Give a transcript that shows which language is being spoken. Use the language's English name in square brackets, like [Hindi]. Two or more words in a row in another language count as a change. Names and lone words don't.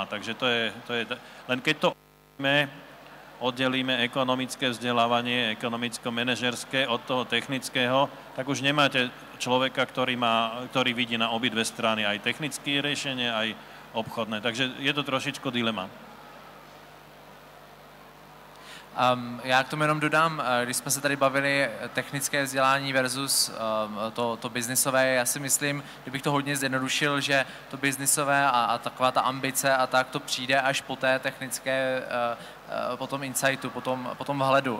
[Slovak] Takže to je len keď to oddelíme ekonomické vzdelávanie, ekonomicko-manažerské od toho technického, tak už nemáte človeka, ktorý vidí na obidve strany, aj technické riešenie, aj obchodné. Takže je to trošičku dilema. [Czech] Já k tomu jenom dodám, když jsme se tady bavili technické vzdělání versus to biznisové, já si myslím, kdybych to hodně zjednodušil, že to biznisové a taková ta ambice a tak to přijde až po té technické, po tom insightu, po tom vhledu.